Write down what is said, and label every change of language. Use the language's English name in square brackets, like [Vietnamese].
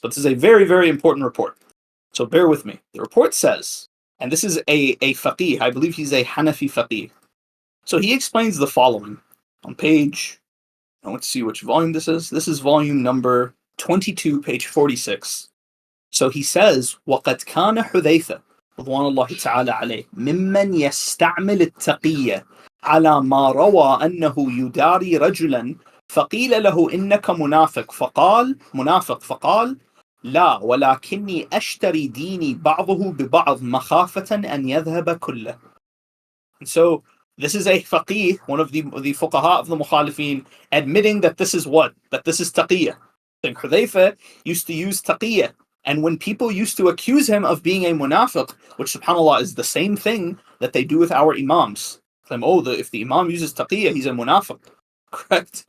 [English] But this is a very, very important report. So bear with me. The report says, and this is a faqih, I believe he's a Hanafi faqih. So he explains the following on page, let's see which volume this is. This is volume number 22, page 46. So he says, [Arabic] وَقَدْ كَانَ حُذَيْفَةٌ رضوان الله تعالى عليه ممن يستعمل التقية على ما روى أنه يداري رجلا فقيل له إنك منافق فقال لا ولكني أشتري ديني بعضه ببعض مخافة أن يذهب كله. [English] And so this is a faqih, one of the fuqaha of the mukhalifin, admitting that this is what? That this is taqiyah. And Hudhayfa used to use taqiyah. And when people used to accuse him of being a munafiq, which subhanAllah is the same thing that they do with our imams, claim, if the imam uses taqiyah, he's a munafiq. Correct?